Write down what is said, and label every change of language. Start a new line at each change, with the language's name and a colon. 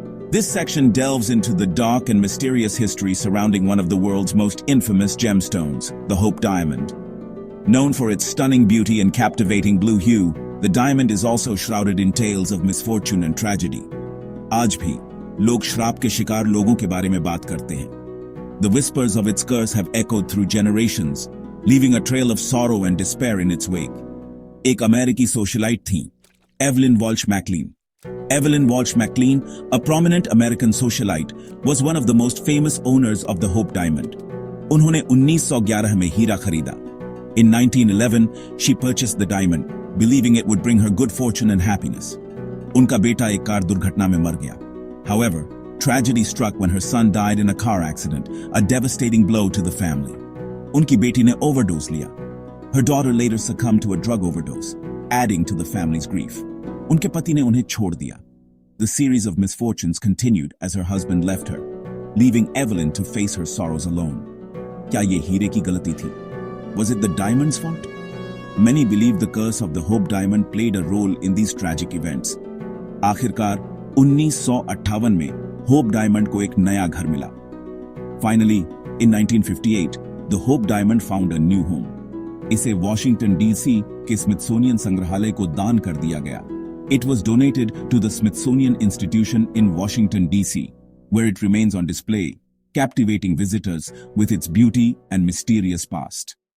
English: This section delves into the dark and mysterious history surrounding one of the world's most infamous gemstones, the Hope Diamond. Known for its stunning beauty and captivating blue hue, the diamond is also shrouded in tales of misfortune and tragedy.
Hindi: आज भी लोग श्राप के शिकार लोगों के बारे में बात करते हैं।
English: The whispers of its curse have echoed through generations, leaving a trail of sorrow and despair in its wake.
Hindi: एक अमेरिकी सोशलाइट थी, Evelyn Walsh McLean.
English: Evelyn Walsh McLean, a prominent American socialite, was one of the most famous owners of the Hope Diamond.
Hindi: उन्होंने 1911 में हीरा खरीदा.
English: In 1911, she purchased the diamond, believing it would bring her good fortune and happiness.
Hindi: उनका बेटा एक car दुर्घटना में मर गया.
English: However, tragedy struck when her son died in a car accident, a devastating blow to the family.
Hindi: उनकी बेटी ने overdose लिया.
English: Her daughter later succumbed to a drug overdose, adding to the family's grief.
Hindi: उनके पति ने उन्हें छोड़ दिया.
English: The series of misfortunes continued as her husband left her, leaving Evelyn to face her sorrows alone.
Hindi: क्या ये हीरे की गलती थी?
English: Was it the diamond's fault? Many believe the curse of the Hope Diamond played a role in these tragic events.
Hindi: आखिरकार 1958 में Hope Diamond को एक नया घर मिला.
English: Finally, in 1958, the Hope Diamond found a new home.
Hindi: इसे Washington DC के Smithsonian संग्रहालय को दान कर दिया गया.
English: It was donated to the Smithsonian Institution in Washington, D.C., where it remains on display, captivating visitors with its beauty and mysterious past.